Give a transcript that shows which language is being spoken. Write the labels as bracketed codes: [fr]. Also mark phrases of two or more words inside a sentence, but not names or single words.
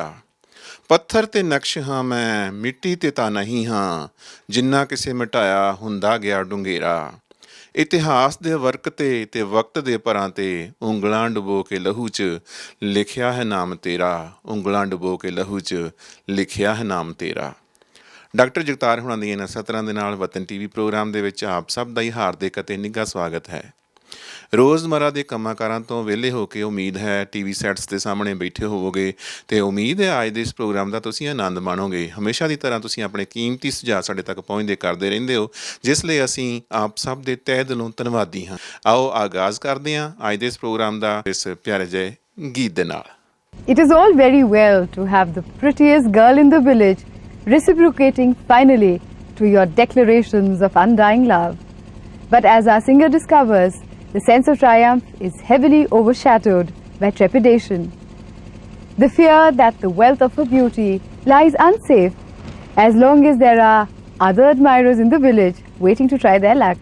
[pa] ਪੱਥਰ ਤੇ ਨਕਸ਼ ਹਾਂ ਮੈਂ ਮਿੱਟੀ ਤੇ ਤਾਂ ਨਹੀਂ ਹਾਂ, ਜਿੰਨਾ ਕਿਸੇ ਮਿਟਾਇਆ ਹੁੰਦਾ ਗਿਆ ਡੂੰਘੇਰਾ। ਇਤਿਹਾਸ ਦੇ ਵਰਕ ਤੇ ਵਕਤ ਦੇ ਪਰਾਂ ਤੇ ਉਂਗਲਾਂ ਡੁਬੋ ਕੇ ਲਹੂ ਚ ਲਿਖਿਆ ਹੈ ਨਾਮ ਤੇਰਾ, ਉਂਗਲਾਂ ਡੁਬੋ ਕੇ ਲਹੂ ਚ ਲਿਖਿਆ ਹੈ ਨਾਮ ਤੇਰਾ। ਡਾਕਟਰ ਜਗਤਾਰ ਹੁਣਾਂ ਦੀਆਂ ਇਹਨਾਂ ਸਤਰਾਂ ਦੇ ਨਾਲ ਵਤਨ ਟੀਵੀ ਪ੍ਰੋਗਰਾਮ ਦੇ ਵਿੱਚ ਆਪ ਸਭ ਦਾ ਹੀ ਹਾਰਦਿਕ ਅਤੇ ਨਿੱਘਾ ਸਵਾਗਤ ਹੈ। ਰੋਜ਼ਮਰਾ ਦੇ ਕੰਮਾਂ ਕਾਰਾਂ ਤੋਂ ਵਿਹਲੇ ਹੋ ਕੇ ਉਮੀਦ ਹੈ ਟੀਵੀ ਸੈਟਸ ਦੇ ਸਾਹਮਣੇ ਬੈਠੇ ਹੋਵੋਗੇ ਅਤੇ ਉਮੀਦ ਹੈ ਅੱਜ ਦੇ ਇਸ ਪ੍ਰੋਗਰਾਮ ਦਾ ਤੁਸੀਂ ਆਨੰਦ ਮਾਣੋਗੇ। ਹਮੇਸ਼ਾ ਦੀ ਤਰ੍ਹਾਂ ਤੁਸੀਂ ਆਪਣੇ ਕੀਮਤੀ ਸੁਝਾਅ ਸਾਡੇ ਤੱਕ ਪਹੁੰਚਦੇ ਕਰਦੇ ਰਹਿੰਦੇ ਹੋ, ਜਿਸ ਲਈ ਅਸੀਂ ਆਪ ਸਭ ਦੇ ਤਹਿ ਦਿਲੋਂ ਧੰਨਵਾਦੀ ਹਾਂ। ਆਓ ਆਗਾਜ਼ ਕਰਦੇ ਹਾਂ ਅੱਜ ਦੇ ਇਸ ਪ੍ਰੋਗਰਾਮ ਦਾ ਇਸ ਪਿਆਰੇ ਜਿਹੇ ਗੀਤ ਦੇ ਨਾਲ। [en] It is all very well to have the prettiest girl in the village reciprocating finally to your declarations of undying love. But as our singer discovers, the sense of triumph is heavily overshadowed by trepidation. The fear that the wealth of her beauty lies unsafe as long as there are other admirers in the village waiting to try their luck.